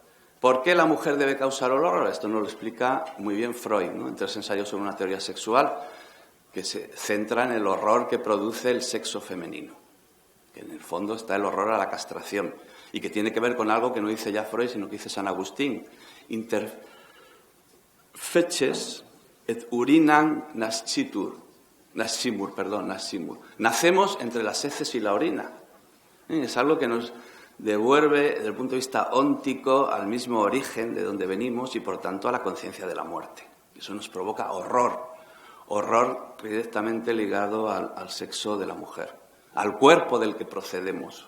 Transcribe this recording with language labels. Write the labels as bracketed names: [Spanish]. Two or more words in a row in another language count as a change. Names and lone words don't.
[Spanish] ¿Por qué la mujer debe causar horror? Esto nos lo explica muy bien Freud, ¿no? En 3 ensayos sobre una teoría sexual, que se centra en el horror que produce el sexo femenino, que en el fondo está el horror a la castración, y que tiene que ver con algo que no dice ya Freud, sino que dice San Agustín. [Latin] Inter feces et urinam nascitur. Nascimur. [Spanish] Nacemos entre las heces y la orina. Es algo que nos devuelve, desde el punto de vista óntico, al mismo origen de donde venimos y, por tanto, a la conciencia de la muerte. Eso nos provoca horror directamente ligado al sexo de la mujer, al cuerpo del que procedemos.